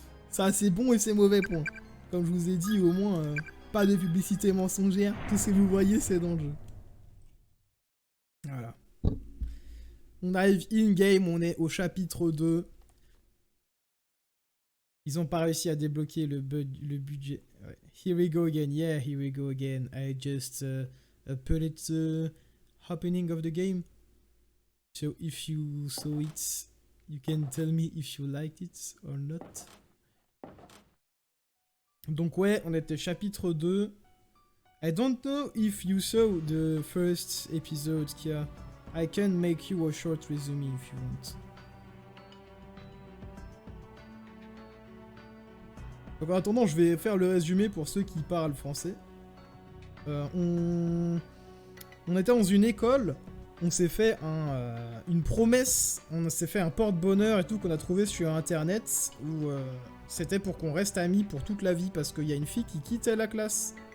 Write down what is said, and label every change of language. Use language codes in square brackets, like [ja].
[fr] Ça, c'est bon et c'est mauvais point. Comme je vous ai dit, au moins, pas de publicité mensongère. Tout ce que vous voyez, c'est dans le jeu. Voilà. On arrive in-game, on est au chapitre 2. Ils ont pas réussi à débloquer le budget. Ouais. [en] Here we go again. Yeah, here we go again. I just put it the happening of the game. So if you saw it, you can tell me if you liked it or not. [fr] Donc ouais, on était chapitre 2. [en] I don't know if you saw the first episode, Kia. I can make you a short resume if you want. [fr] Donc en attendant, je vais faire le résumé pour ceux qui parlent français. On était dans une école, on s'est fait une promesse, on s'est fait un porte-bonheur et tout qu'on a trouvé sur internet où c'était pour qu'on reste amis pour toute la vie parce qu'il y a une fille qui quittait la classe.